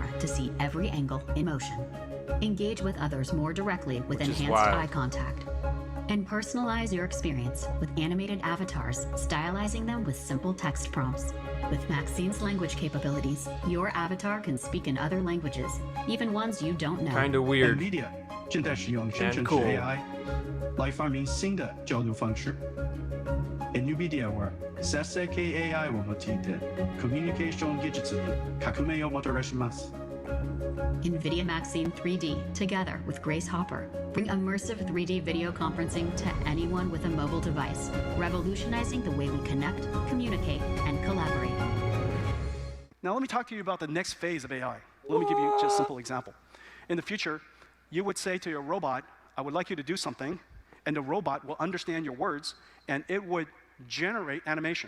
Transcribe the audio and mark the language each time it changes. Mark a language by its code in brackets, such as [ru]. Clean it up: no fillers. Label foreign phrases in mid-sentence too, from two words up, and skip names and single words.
[en] camera to see every angle in motion. Engage with others more directly with Which is enhanced wild. eye contact. And personalize your experience with animated avatars, stylizing them with simple text prompts. With Maxine's language capabilities, your avatar can speak in other languages, even ones you don't know. Kinda weird. [zh] NVIDIA 正在使用生成式 [en] cool. [zh] AI 来发明新的交流方式。 [ja] NVIDIA は SaaS系 AI を用いてコミュニケーション技術に革命をもたらします。 [en] NVIDIA Maxine 3D, together with Grace Hopper, bring immersive 3D video conferencing to anyone with a mobile device, revolutionizing the way we connect, communicate, and collaborate. Now let me talk to you about the next phase of AI. Let me give you just a simple example. In the future, you would say to your robot, I would like you to do something, and the robot will understand your words, and it would generate animation.